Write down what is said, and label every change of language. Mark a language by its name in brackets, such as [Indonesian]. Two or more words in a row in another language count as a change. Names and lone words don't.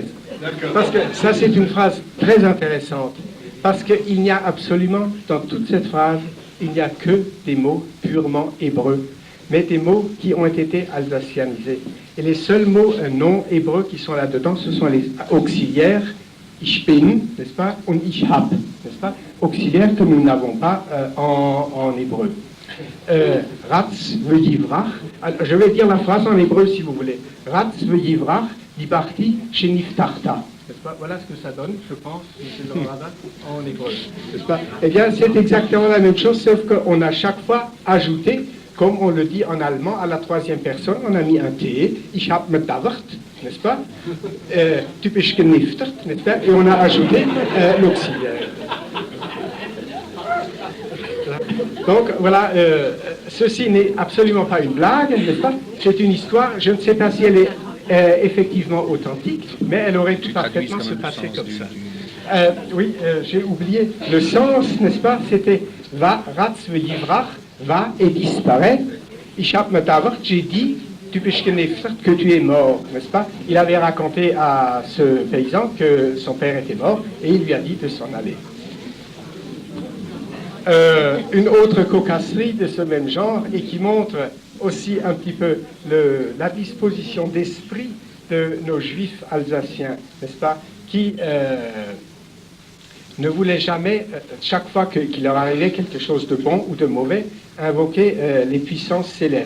[French] Parce que ça, c'est une phrase très intéressante. Parce qu'il n'y a absolument, dans toute cette phrase, il n'y a que des mots purement hébreux, mais des mots qui ont été alsacianisés. Et les seuls mots non hébreux qui sont là-dedans, ce sont les auxiliaires, [German] ich bin, [French] n'est-ce pas, [German] und ich hab, [French] n'est-ce pas, auxiliaires que nous n'avons pas en hébreu. [Hebrew] רץ ויברח, [French] je vais dire la phrase en hébreu si vous voulez. [Hebrew] רץ ויברח, דיברתי שנפטרת. [French] N'est-ce pas? Voilà ce que ça donne, je pense, M. le rabbin, en hébreu. N'est-ce pas? Eh bien, c'est exactement la même chose, sauf qu'on a chaque fois ajouté, comme on le dit en allemand, à la troisième personne, on a mis un T, [Swiss German] ich hab me davert, [French] n'est-ce pas? [Swiss German] Tu bist geniftert, [French] n'est-ce pas? Et on a ajouté l'auxiliaire. Donc voilà, ceci n'est absolument pas une blague, n'est-ce pas? C'est une histoire, je ne sais pas si elle est effectivement authentique, mais elle aurait pu parfaitement se passer comme ça. Oui, j'ai oublié le sens, n'est-ce pas? C'était va, [Hebrew] רץ ויברח, [French] va et disparaît. [Swiss German] Ich hab me davert, [French] j'ai dit, [Swiss German] tu bist geniftert, [French] que tu es mort, n'est-ce pas? Il avait raconté à ce paysan que son père était mort et il lui a dit de s'en aller. Une autre cocasserie de ce même genre et qui montre aussi un petit peu la disposition d'esprit de nos juifs alsaciens, n'est-ce pas, qui ne voulaient jamais, chaque fois qu'il leur arrivait quelque chose de bon ou de mauvais, invoquer les puissances célestes.